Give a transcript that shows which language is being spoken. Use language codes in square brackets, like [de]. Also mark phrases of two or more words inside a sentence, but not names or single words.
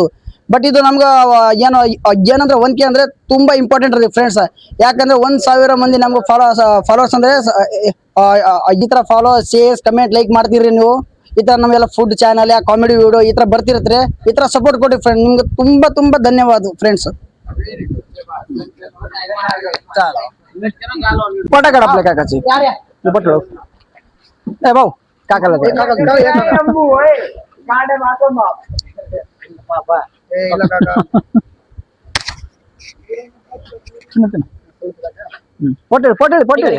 [kn] ಬಟ್ ಇದು ನಮ್ಗೆ ಏನಂದ್ರೆ 1K ಅಂದ್ರೆ ತುಂಬಾ ಇಂಪಾರ್ಟೆಂಟ್ ರೀ ಫ್ರೆಂಡ್ಸ್. ಯಾಕಂದ್ರೆ 1,000 ಮಂದಿ ನಮ್ಗೆ ಫಾಲೋವರ್ಸ್ ಅಂದ್ರೆ ಈ ತರ [en] follow, shares, comment, like [kn] ಮಾಡ್ತೀರಿ ನೀವು. ಈ ತರ ನಮ್ಗೆಲ್ಲ [en] food channel, comedy video [kn] ಈ ತರ ಬರ್ತಿರತ್ರಿ. ಈ ತರ ಸಪೋರ್ಟ್ ಕೊಡಿ ಫ್ರೆಂಡ್. ನಿಮ್ಗೆ ತುಂಬಾ ತುಂಬಾ ಧನ್ಯವಾದ ಫ್ರೆಂಡ್ಸ್. [mr] फोटो काढ आपल्या काकाची. फोटो ए भाऊ काकाला दे. फोटो फोटो फोटो